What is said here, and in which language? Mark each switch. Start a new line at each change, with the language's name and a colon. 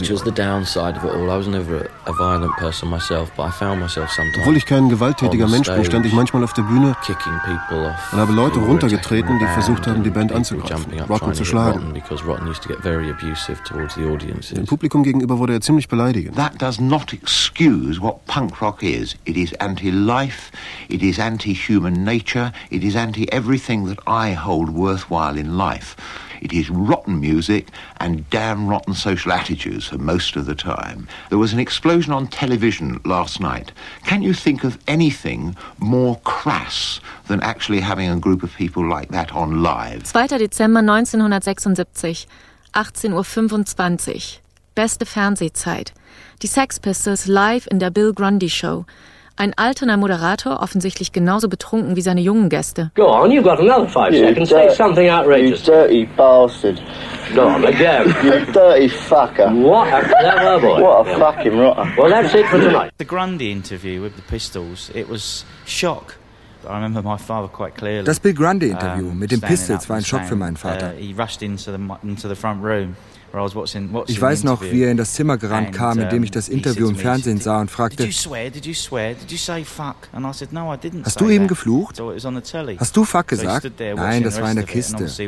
English: Which was the downside of it all. I was never a violent person myself, but I found myself sometimes.
German: Obwohl ich kein gewalttätiger Mensch bin, stand ich manchmal auf der Bühne
English: kicking people off
German: und habe Leute runtergetreten, die versucht haben, die Band anzugreifen, Rotten zu schlagen.
English: Because Rotten used to get very abusive towards the audiences.
German: Dem Publikum gegenüber wurde er ziemlich beleidigend.
English: That does not excuse what punk rock is. It is anti-life. It is anti-human nature. It is anti-everything that I hold worthwhile in life. It is rotten music and damn rotten social attitudes for most of the time. There was an explosion on television last night. Can you think of anything more crass than actually having a group of people like that on live?
German: 2. Dezember 1976, 18.25 Uhr, beste Fernsehzeit. Die Sex Pistols live in der Bill Grundy Show. Ein alterner Moderator, offensichtlich genauso betrunken wie seine jungen Gäste.
English: Go on, you've got another five seconds. Say something outrageous. You dirty bastard. Go on, again. You dirty fucker. What a clever boy. What a fucking rotter. Well, that's it for tonight. The Grundy interview with the Pistols, it was shock. I remember my father quite clearly.
German: Das Bill Grundy-Interview mit den Pistols war ein Schock für meinen Vater.
English: He rushed into the front room.
German: Ich weiß noch, wie er in das Zimmer gerannt kam, in dem ich das Interview im Fernsehen sah und fragte, hast du eben geflucht? Hast du fuck gesagt? Nein, das war in der Kiste.